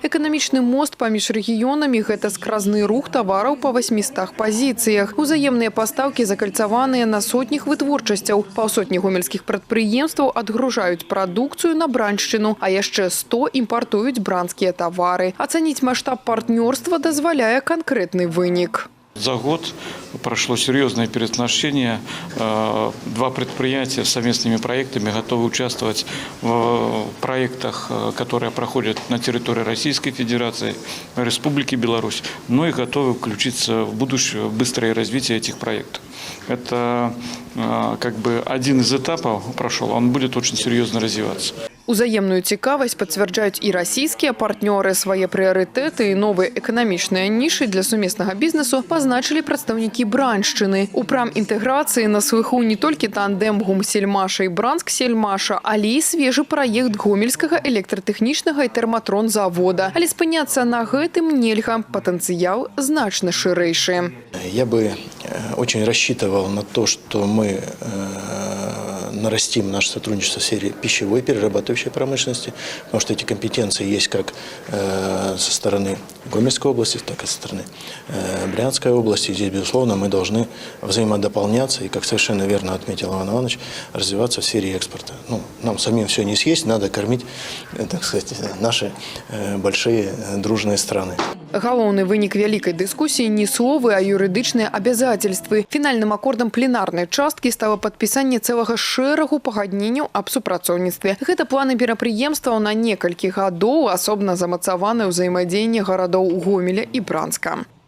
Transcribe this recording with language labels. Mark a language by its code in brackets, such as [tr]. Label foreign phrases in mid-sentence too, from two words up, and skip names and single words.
[be] Эканамічны мост паміж рэгіёнамі – гэта скразны рух тавараў па 800 пазіцыях. Узаемныя пастаўкі закальцаваныя на сотнях вытворчасцяў. Паўсотні гомельскіх прадпрыемстваў адгружаюць прадукцыю на Браншчыну, а яшчэ 100 імпартуюць бранскія тавары. Ацаніць маштаб партнёрства дазваляе канкрэтны вынік. [ru] За год прошло серьезное переоснащение. Два предприятия с совместными проектами готовы участвовать в проектах, которые проходят на территории Российской Федерации, Республики Беларусь, но и готовы включиться в будущее быстрое развитие этих проектов. Это как бы один из этапов прошел, он будет очень серьезно развиваться. [be] Узаемную цікавасць пацвярджаюць і расійскія партнёры. Свае прыярытэты і новыя эканамічныя нішы для сумеснага бізнесу пазначылі прадстаўнікі Браншчыны. У прам інтэграцыі на слыху не толькі тандэм Гомсельмаша і Бранск-Сельмаша, але і свежы праект гомельскага электратэхнічнага і тэрматрон-завода. Але спыняцца на гэтым нельга. Патэнцыял значна шырэйшы. [ru] Я бы очень рассчитывал на то, что мы нарастим наше сотрудничество в сфере пищевой перерабатывающей промышленности, потому что эти компетенции есть как со стороны Гомельской области, так и со стороны Брянской области. И здесь, безусловно, мы должны взаимодополняться и, как совершенно верно отметил Иван Иванович, развиваться в сфере экспорта. Ну, нам самим все не съесть, надо кормить, так сказать, наши большие дружные страны. [be] Галоўны вынік вялікай дыскусіі не словы, а юрыдычныя абавязательствы. Фінальным акордам пленарнай часткі стала падпісанне цэлага шэрагу пагадненняў аб супрацоўніцтве. Гэта планы мерапрыемстваў на некалькі гадоў, асобна замацаваны ўзаемадзеянне гарадоў Гомеля і Бранска.